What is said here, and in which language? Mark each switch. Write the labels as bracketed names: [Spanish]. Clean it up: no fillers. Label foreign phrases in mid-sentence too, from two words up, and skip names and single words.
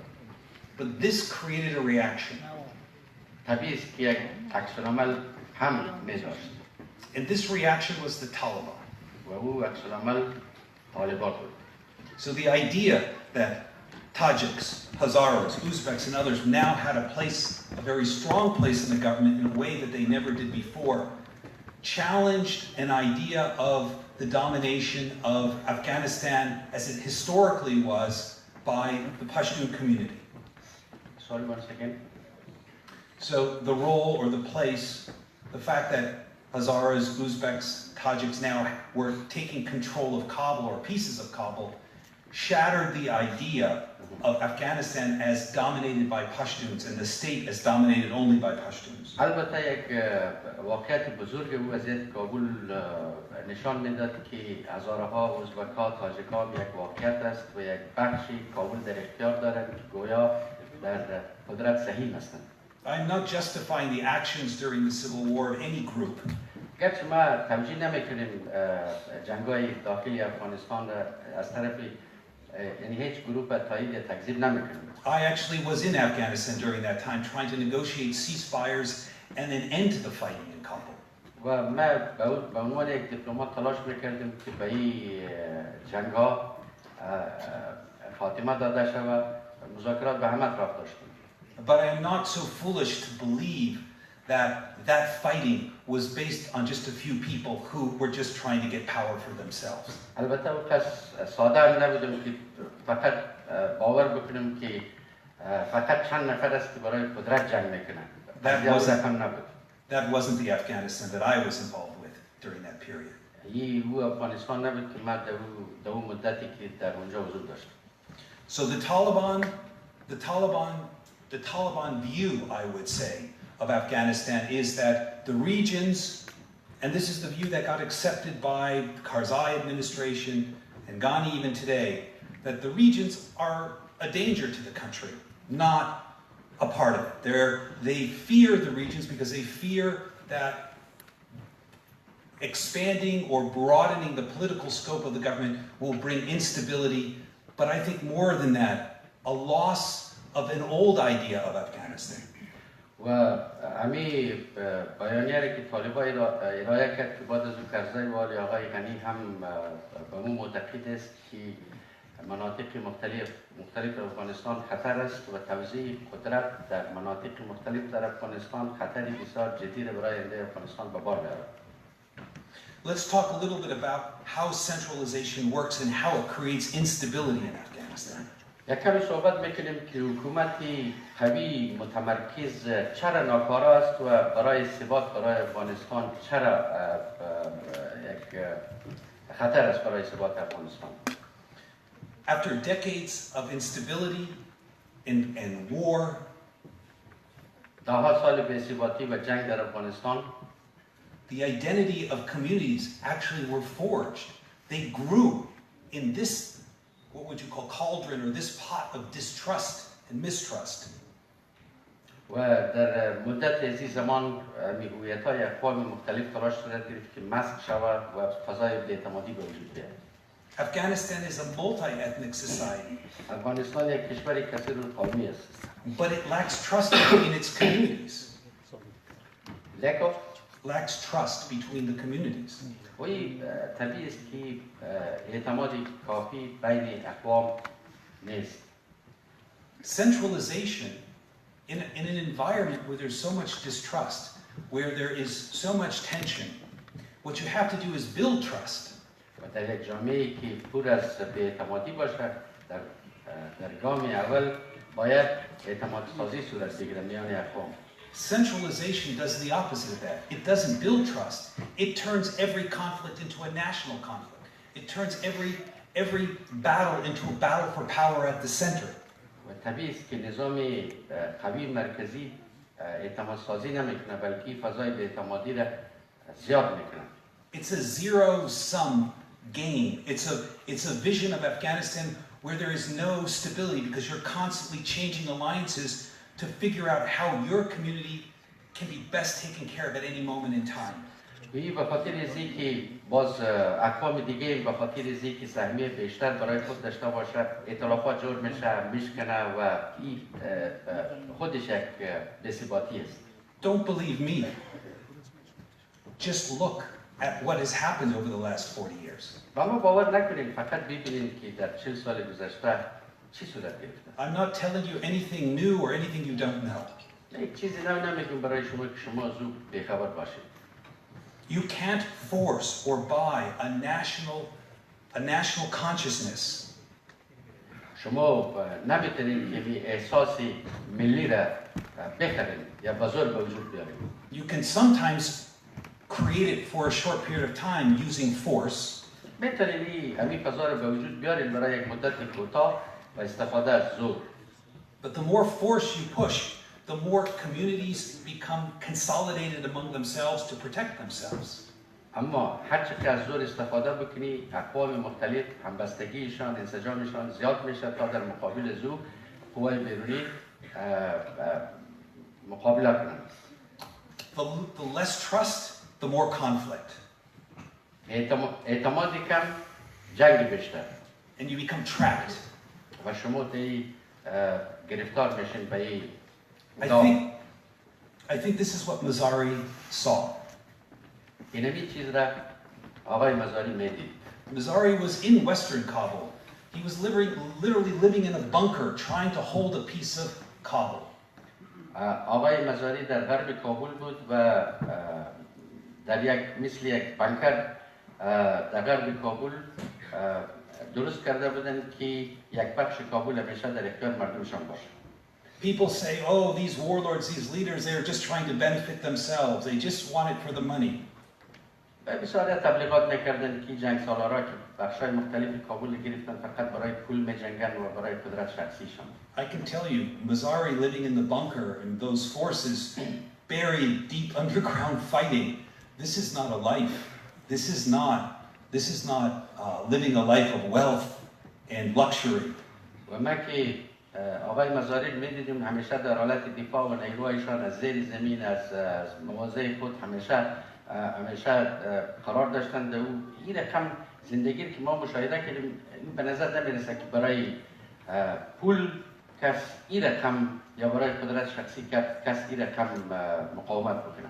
[English] But this created a reaction. [Persian] طبیعی است که یک عکس‌العمل هم می‌داشت. [English] And this reaction was the Taliban. [Persian] و او عکس‌العمل طالبان بود. [English] So the idea that Tajiks, Hazaras, Uzbeks, and others now had a very strong place in the government in a way that they never did before, challenged an idea of the domination of Afghanistan as it historically was by the Pashtun community. Sorry, one second. So the role or the place, the fact that Hazaras, Uzbeks, Tajiks now were taking control of Kabul or pieces of Kabul shattered the idea of Afghanistan as dominated by Pashtuns and the state as dominated only by Pashtuns. [Persian] البته یک واقعیت بزرگ او از کابل نشان میداد که هزارها ازبک‌ها تاجیک‌ها یک واقعیت است و یک بخشی کابل در اختیار دارند که گویا در قدرت صحیح هستند. [English] I'm not justifying the actions during the civil war of any group. [Persian] گرچه ما توجیه نمی‌کنیم جنگ‌های داخلی افغانستان از طرف یعنی هیچ گروه تایید یا تکذیب نمی‌کنیم. [English] I actually was in Afghanistan during that time trying to negotiate ceasefires and an end to the fighting in Kabul. [Persian] و ما به عنوان یک دیپلمات تلاش می‌کردیم که به این جنگ‌ها خاتمه داده شود و مذاکرات به همه طرف داشتیم. [English] But I am not so foolish to believe that that fighting was based on just a few people who were just trying to get power for themselves. [Persian] البته او کس ساده نبودم که فقط باور بکنم که فقط چند نفر است که برای قدرت جنگ میکنند. [English] That wasn't the Afghanistan that I was involved with during that period. [Persian] او افغانستان نبود که ما در اون مدتی که در اونجا حضور داشتم. [English] So the Taliban view, I would say, of Afghanistan is that the regions, and this is the view that got accepted by the Karzai administration and Ghani even today, that the regions are a danger to the country, not a part of it. They fear the regions because they fear that expanding or broadening the political scope of the government will bring instability, but I think more than that, a loss of an old idea of Afghanistan. [Persian] و همین بیانیه‌ای که طالبان ارائه کرد که بعد از کرزای والی آقای غنی هم به اون معتقد است که مناطق مختلف افغانستان خطر است و توزیع قدرت در مناطق مختلف در افغانستان خطری بسیار جدی را برای آینده افغانستان به بار می‌آورد. [English] Let's talk a little bit about how centralization works and how it creates instability in Afghanistan. [Persian] یک کمی صحبت میکنیم که حکومتی قوی متمرکز چرا ناکارا است و برای ثبات برای افغانستان چرا یک خطر است برای ثبات افغانستان. [English] After decades of instability and war, [Persian] دهها سال بی‌ثباتی و جنگ در افغانستان, [English] the identity of communities actually were forged. They grew in this, what would you call, cauldron, or this pot of distrust and mistrust. [Persian] و در مدت از این زمان هویت‌های اقوام مختلف تلاش صورت گرفت که مسخ شود و فضای بی‌اعتمادی به وجود بیاید. [English] Afghanistan is a multi-ethnic society. [Persian] افغانستان یک کشور کثیرالقومی است. [English] But it lacks trust between its communities. Lacks trust between the communities. [Persian] وی طبیعی است که اعتماد کافی بین اقوام نیست. [English] Centralization in an environment where there's so much distrust, where there is so much tension, what you have to do is build trust. [Persian] و در یک جامعه‌ای که پر از بی‌اعتمادی باشد، در گام اول باید اعتماد سازی صورت بگیرد میان اقوام. [English] Centralization does the opposite of that. It doesn't build trust. It turns every conflict into a national conflict. It turns every battle into a battle for power at the center. [Persian] و طبیعی است که نظام قوی مرکزی اعتماد سازی نمیکنه بلکه فضای بی‌اعتمادی را زیاد میکنه. [English] It's a zero-sum game. It's a vision of Afghanistan where there is no stability because you're constantly changing alliances to figure out how your community can be best taken care of at any moment in time. [Persian] به خاطر ازی که باز اقوام دیگه به خاطر ازی که سهمیه بیشتر برای خود داشته باشد ائتلافات جور میشکنه و این خودش یک بی‌ثباتی است. [English] Don't believe me. Just look at what has happened over the last 40 years. [Persian] و ما باور نکنید فقط ببینید که در 40 سال گذشته چی صورت گرفته. [English] I'm not telling you anything new or anything you don't know. [Persian] یک چیزی نو نمیگم برای شما که شما زود بی‌خبر باشید. [English] You can't force or buy a national consciousness. [Persian] شما نمیتونید که بی احساسی ملی را بخرید یا بازار به وجود بیارید. [English] You can sometimes create it for a short period of time using force. [Persian] میتونید همین بازار به وجود بیارید برای یک مدت کوتاه و استفاده از زور. [English] But the more force you push, the more communities become consolidated among themselves to protect themselves. [Persian] اما هر چقدر از زور استفاده بکنی اقوام مختلف همبستگیشان انسجامشان زیاد میشه تا در مقابل زور قوای بیرونی مقابله کنند. [English] The less trust, the more conflict. [Persian] اعتماد کم جنگ بیشتر. [English] And you become trapped. [Persian] و شما دی گرفتار میشین به این. [English] I think this is what Mzari saw. [Persian] اینمی چیز را آقای مزاری میدید. [English] Mzari was in western Kabul. He was literally living in a bunker trying to hold a piece of Kabul. [Persian] آقای مزاری در غرب کابل بود و در مثل یک بنکر در غرب کابل درست کرده بودن که یک بخش کابل همیشه در اختیار مردمشان باشه. [English] People say, oh, these warlords, these leaders, they're just trying to benefit themselves. They just want it for the money. [Persian] بسیاری تبلیغات میکردن که جنگ سالارا که بخشای مختلف کابل گرفتن فقط برای پول میجنگن و برای قدرت شخصیشان. [English] I can tell you, Mzari living in the bunker and those forces buried deep underground fighting. This is not a life. This is not living a life of wealth and luxury. [Persian] و ما که آقای مزاری میدیدیم همیشه در حالت دفاع و نیروهایشان از زیر زمین از مواضع خود همیشه قرار داشتند و این رقم زندگی که ما مشاهده کردیم به نظر نمیرسه که برای پول کس این رقم یا برای قدرت شخصی کس این رقم مقاومت بکنه.